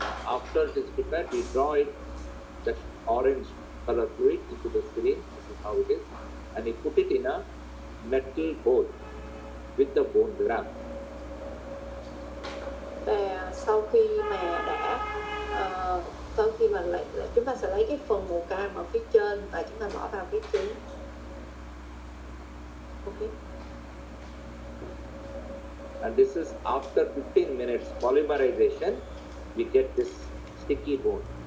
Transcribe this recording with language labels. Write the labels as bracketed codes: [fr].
[en] after it is prepared, we draw it, that orange color fluid into the syringe. This is how it is. And we put it in a metal bowl with the bone graft. [vi] Và sau khi mà đã sau khi mà chúng ta sẽ lấy cái phần màu cam ở phía trên và chúng ta bỏ vào cái trứng. [en] Okay. And this is after 15 minutes polymerization, we get this sticky bone.